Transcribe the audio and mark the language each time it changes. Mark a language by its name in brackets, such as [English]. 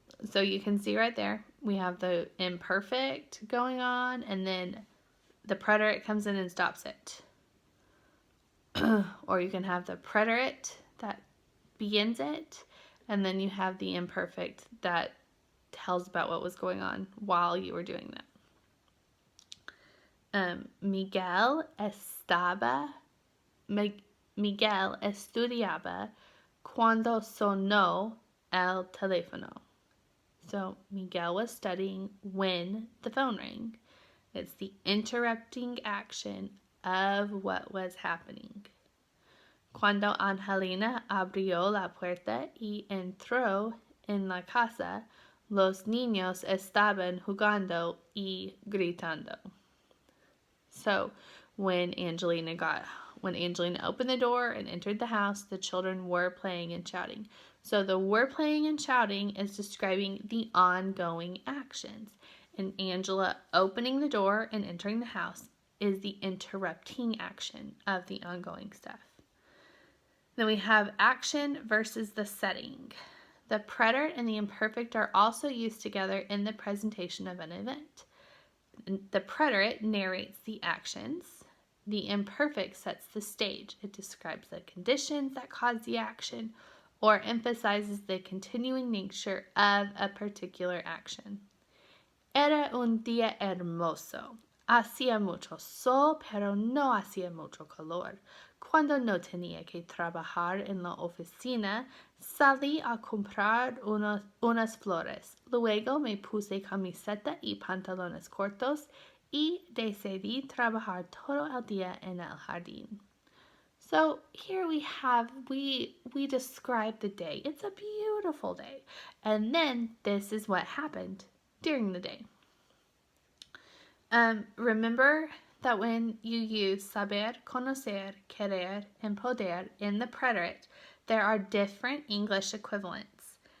[English] So you can see right there, we have the imperfect going on, and then the preterite comes in and stops it. Or you can have the preterite that begins it, and then you have the imperfect that tells about what was going on while you were doing that. [Spanish] Miguel estudiaba cuando sonó el teléfono. [English] So Miguel was studying when the phone rang. It's the interrupting action of what was happening. [Spanish] Cuando Angelina abrió la puerta y entró en la casa, Los niños estaban jugando y gritando. [English] So when Angelina opened the door and entered the house, the children were playing and shouting. So the were playing and shouting is describing the ongoing actions. And Angela opening the door and entering the house is the interrupting action of the ongoing stuff. Then we have action versus the setting. The preterite and the imperfect are also used together in the presentation of an event. The preterite narrates the actions. The imperfect sets the stage. It describes the conditions that cause the action or emphasizes the continuing nature of a particular action. [Spanish] Era un día hermoso. Hacía mucho sol, pero no hacía mucho calor. Cuando no tenía que trabajar en la oficina, salí a comprar unas flores. Luego me puse camiseta y pantalones cortos y decidí trabajar todo el día en el jardín. [English] So here we describe the day. It's a beautiful day. And then this is what happened during the day. Remember that when you use saber, conocer, querer, and poder in the preterite, there are different English equivalents.